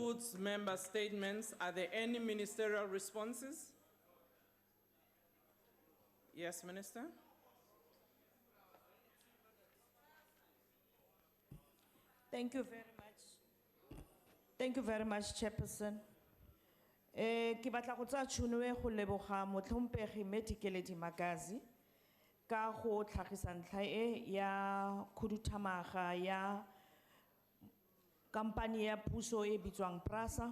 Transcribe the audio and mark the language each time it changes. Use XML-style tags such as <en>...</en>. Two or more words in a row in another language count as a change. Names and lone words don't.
<en>concludes member statements. Are there any ministerial responses? Yes, Minister. Thank you very much. Thank you very much, Chairperson.</en> <tn>Ke batla go tsaya tšhono e go leboga motlhomphegi Medikeledi Magazi ka go tlhagisa ntlha e ya khuduthamaga ya kampane ya puso e bitswang PRASA.</tn>